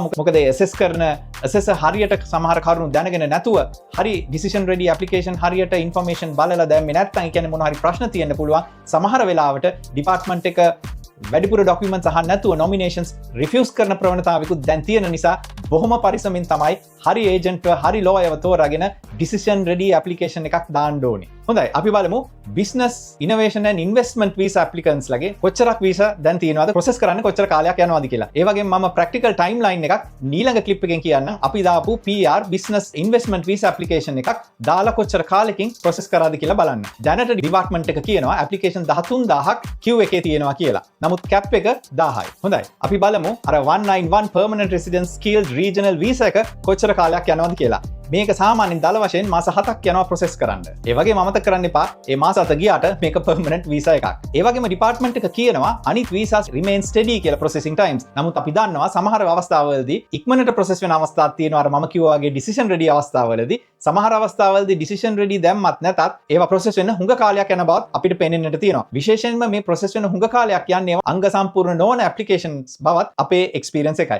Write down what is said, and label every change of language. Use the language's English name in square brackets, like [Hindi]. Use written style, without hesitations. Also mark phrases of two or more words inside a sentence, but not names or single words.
[Sinhala] මොකද assessor හරියට සමහර කරුණු දැනගෙන නැතුව හරි [English] decision ready application [Sinhala] හරියට information බලලා දැම්මේ නැත්නම් ඒ කියන්නේ මොන හරි ප්‍රශ්න තියෙන්න පුළුවන්. සමහර වෙලාවට department එක වැඩිපුර documents අහන්න නැතුව nominations refuse කරන ප්‍රවණතාවයකුත් දැන් තියෙන නිසා බොහොම පරිස්සමින් තමයි හරි agent හරි lawyer තෝරාගෙන [English] decision ready application [Sinhala] එකක් දාන්න ඕනේ. හොඳයි අපි බලමු [English] business innovation and investment visa applicants [Sinhala] ලගේ කොච්චරක් visa දැන් තියෙනවද process කරන්න කොච්චර කාලයක් යනවද කියලා. ඒ වගේම මම [English] practical timeline [Sinhala] එකක් ඊළඟ clip එකෙන් කියන්නම්. අපි දාපු [English] PR business investment visa application [Sinhala] එකක් දාලා කොච්චර කාලෙකින් process කරාද කියලා බලන්න. දැනට department එක කියනවා application 13000ක් queue එකේ තියෙනවා කියලා. නමුත් cap එක 1000යි. හොඳයි. අපි බලමු අර 191 [English] permanent residence skilled regional visa [Sinhala] එක කොච්චර කාලයක් යනවද කියලා. මේක සාමාන්‍යයෙන් දල වශයෙන් මාස 7ක් යනවා process කරන්න. ඒ වගේම අමතක කරන්න එපා මේ මාස 7 ගියාට මේක [English] permanent visa [Sinhala] එකක්. ඒ වගේම department එක කියනවා අනිත් visas [English] remain steady [Sinhala] කියලා [English] processing times. [Sinhala] නමුත් අපි දන්නවා සමහර අවස්ථාවලදී ඉක්මනට process වෙන අවස්ථාවක් තියෙනවා. අර මම කිව්වා වගේ [English] decision ready [Sinhala] අවස්ථාවලදී සමහර අවස්ථාවලදී [English] decision ready [Sinhala] දැම්මත් නැතත් ඒවා process වෙන්න හුඟ කාලයක් යන බවත් අපිට පේනෙන්නට තියෙනවා. විශේෂයෙන්ම මේ process වෙන හුඟ කාලයක් යන්නේ අංග සම්පූර්ණ නොවන applications බවත් අපේ experience එකයි.